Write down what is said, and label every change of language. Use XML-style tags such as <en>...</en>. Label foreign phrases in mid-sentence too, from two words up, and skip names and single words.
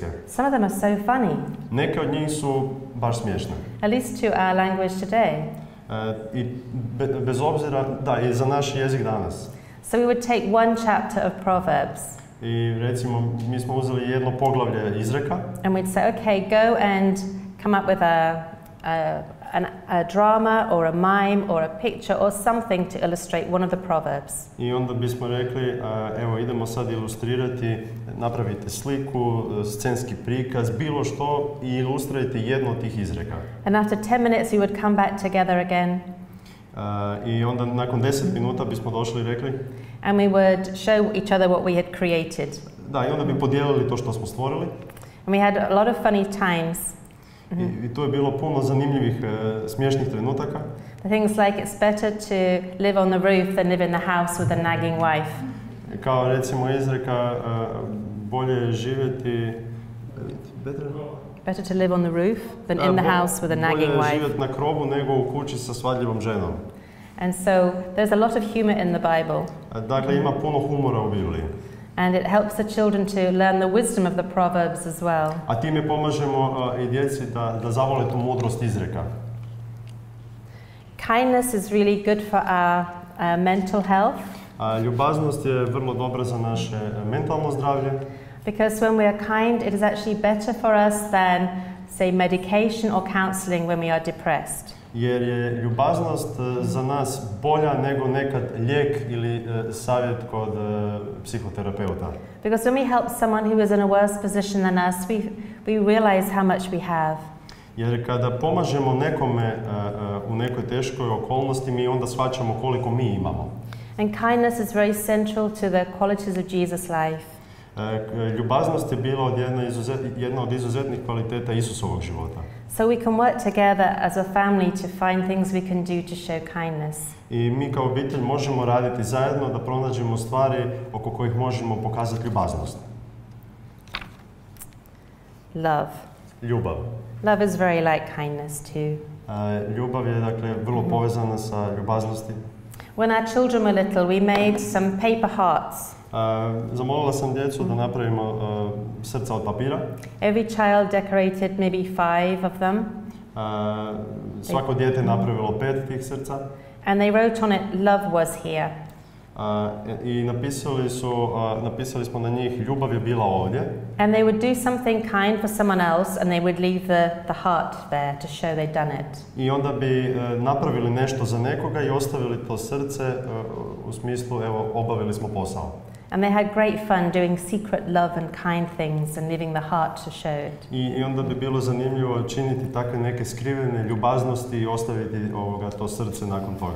<en>Some of them are so funny.</en> <hr>Neke od njih su baš smiješne.</hr> <en>At least to our language today.</en> <hr>I bez obzira, da, i za naš jezik danas.</hr> <en>So we would take one chapter of Proverbs.</en> <hr>I recimo, mi smo uzeli jedno poglavlje izreka.</hr> <en>And we'd say, okay, go and come up with a drama or a mime or a picture or something to illustrate one of the proverbs.</en> <hr>I onda bismo rekli, evo idemo sad ilustrirati, napravite sliku, scenski prikaz, bilo što i ilustrirajte jedno od tih izreka.</hr> <en>And after 10 minutes we would come back together again.</en> <hr>I onda nakon 10 minuta bismo došli i rekli.</hr> <en>And we would show each other what we had created.</en> <hr>Da, i onda bi podijelili to što smo stvorili.</hr> <en>And we had a lot of funny times.</en> <hr>I tu je bilo puno zanimljivih, smiješnih trenutaka.</hr> <en>The things like it's better to live on the roof than live in the house with a nagging wife.</en> <hr>Kao recimo izreka, bolje je živjeti...</hr> <en>Better to live on the roof than in the house with a nagging wife.</en> <hr>Bolje je živjeti na krovu nego u kući sa svadljivom ženom.</hr> <en>And so there's a lot of humor in the Bible.</en> <hr>Dakle, ima puno humora u Bibliji.</hr> <en>And it helps the children to learn the wisdom of the Proverbs as well.</en> <hr>A time pomažemo i djeci da zavole tu mudrost izreka.</hr> <en>Kindness is really good for our mental health.</en> <hr>Ljubaznost je vrlo dobra za naše mentalno zdravlje.</hr> <en>Because when we are kind, it is actually better for us than, say, medication or counseling when we are depressed.</en> <hr>Jer je ljubaznost za nas bolja nego nekad lijek ili savjet kod psihoterapeuta.</hr> <en>Because when we help someone who is in a worse position than us, we realize how much we have.</en> <hr>Jer kada pomažemo nekome u nekoj teškoj okolnosti, mi onda shvaćamo koliko mi imamo.</hr> <en>And kindness is very central to the qualities of Jesus' life.</en> <hr>Ljubaznost je bila jedna od izuzetnih kvaliteta Isusovog života.</hr> <en>So we can work together as a family to find things we can do to show kindness.</en> <hr>I mi kao obitelj možemo raditi zajedno da pronađemo stvari oko kojih možemo pokazati ljubaznost.</hr> <en>Love.</en> <hr>Ljubav.</hr> <en>Love is very like kindness too.</en> <hr>Ljubav je dakle vrlo povezana sa ljubaznosti.</hr> <en>When our children were little, we made some paper hearts.</en> <hr>Zamolila sam djecu da napravimo srca od papira.</hr> <en>Every child decorated maybe 5 of them.</en> <hr>Svako dijete napravilo 5 tih srca.</hr> <en>And they wrote on it, "Love was here."</en> <hr>I napisali smo na njih, ljubav je bila ovdje.</hr> <en>And they would do something kind for someone else, and they would leave the heart there to show they'd done it.</en> <hr>I onda bi napravili nešto za nekoga i ostavili to srce u smislu, evo, obavili smo posao.</hr> <en>And they had great fun doing secret love and kind things and leaving the heart to show it.</en> <hr>I onda bi bilo zanimljivo činiti takve neke skrivene ljubaznosti i ostaviti to srce nakon toga.</hr>